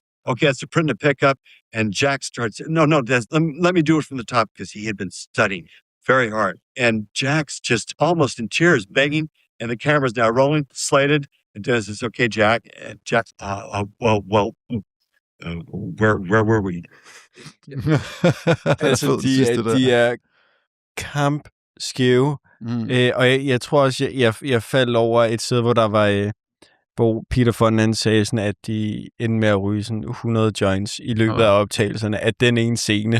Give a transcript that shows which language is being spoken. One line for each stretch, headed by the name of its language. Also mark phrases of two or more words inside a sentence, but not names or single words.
English: Okay, it's a print to pick up, and Jack starts, no, let me do it from the top, because he had been studying very hard. And Jack's just almost in tears, begging, and the camera's now rolling, slated, and Dennis says, okay, Jack. And Jack's, where were we?
Danish: Altså, de er kampskæve, og jeg tror også, jeg faldt over et sted, hvor der var... hvor Peter Fonda sagde sådan, at de endte med at ryge sådan 100 joints i løbet af optagelserne af den ene scene.